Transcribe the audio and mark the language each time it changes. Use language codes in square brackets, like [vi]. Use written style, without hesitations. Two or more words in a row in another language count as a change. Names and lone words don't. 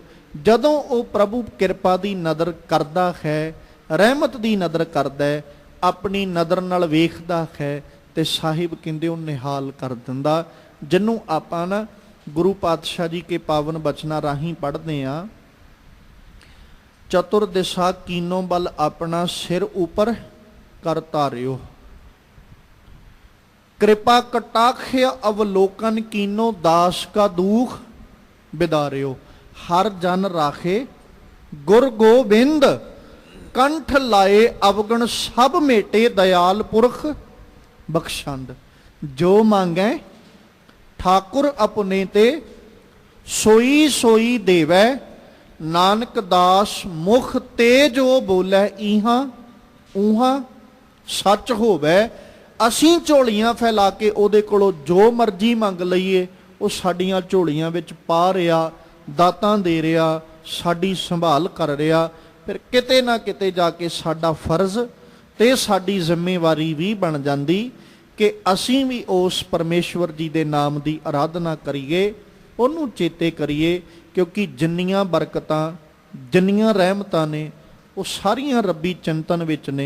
[pa] ਜਦੋਂ ਉਹ ਪ੍ਰਭੂ ਕਿਰਪਾ ਦੀ ਨਦਰ ਕਰਦਾ ਹੈ, ਰਹਿਮਤ ਦੀ ਨਦਰ ਕਰਦਾ ਹੈ, ਆਪਣੀ ਨਦਰ ਨਾਲ ਵੇਖਦਾ ਹੈ, ਤੇ ਸਾਹਿਬ ਕਹਿੰਦੇ ਉਹ ਨਿਹਾਲ ਕਰ ਦਿੰਦਾ। ਜਿਹਨੂੰ ਆਪਾਂ ਨਾ ਗੁਰੂ ਪਾਤਸ਼ਾਹ ਜੀ ਕੇ ਪਾਵਨ ਬਚਨਾਂ ਰਾਹੀਂ ਪੜ੍ਹਦੇ ਆ, ਚਤੁਰ ਦਿਸ਼ਾ ਕੀਨੋ ਬਲ ਆਪਣਾ ਸਿਰ ਉਪਰ ਕਰ ਧਾਰਿਓ। ਕ੍ਰਿਪਾ ਕਟਾਖ੍ਯ ਅਵਲੋਕਨ ਕੀਨੋ ਦਾਸ ਕਾ ਦੁਖ ਬਿਦਾਰਿਓ। ਹਰ ਜਨ ਰਾਖੇ ਗੁਰ ਗੋਬਿੰਦ ਕੰਠ ਲਾਏ ਅਵਗਣ ਸਭ ਮੇਟੇ ਦਯਾਲ ਪੁਰਖ ਬਖਸ਼ੰਦ। ਜੋ ਮਾਂਗੇ ਠਾਕੁਰ ਅਪਨੇ ਤੇ ਸੋਈ ਸੋਈ ਦੇਵੈ। ਨਾਨਕ ਦਾਸ ਮੁਖ ਤੇ ਜੋ ਬੋਲੈ ਇਹਾਂ ਉਹਾਂ ਸਚ ਹੋਵੈ। ਅਸੀਂ ਝੋਲੀਆਂ ਫੈਲਾ ਕੇ ਉਹਦੇ ਕੋਲੋਂ ਜੋ ਮਰਜ਼ੀ ਮੰਗ ਲਈਏ, ਉਹ ਸਾਡੀਆਂ ਝੋਲੀਆਂ ਵਿੱਚ ਪਾ ਰਿਹਾ, ਦਾਤਾਂ ਦੇ ਰਿਹਾ, ਸਾਡੀ ਸੰਭਾਲ ਕਰ ਰਿਹਾ। ਫਿਰ ਕਿਤੇ ਨਾ ਕਿਤੇ ਜਾ ਕੇ ਸਾਡਾ ਫਰਜ਼ ਤੇ ਸਾਡੀ ਜ਼ਿੰਮੇਵਾਰੀ ਵੀ ਬਣ ਜਾਂਦੀ ਕਿ ਅਸੀਂ ਵੀ ਉਸ ਪਰਮੇਸ਼ਵਰ ਜੀ ਦੇ ਨਾਮ ਦੀ ਆਰਾਧਨਾ ਕਰੀਏ, ਉਹਨੂੰ ਚੇਤੇ ਕਰੀਏ, ਕਿਉਂਕਿ ਜਿੰਨੀਆਂ ਬਰਕਤਾਂ, ਜਿੰਨੀਆਂ ਰਹਿਮਤਾਂ ਨੇ, ਉਹ ਸਾਰੀਆਂ ਰੱਬੀ ਚਿੰਤਨ ਵਿੱਚ ਨੇ।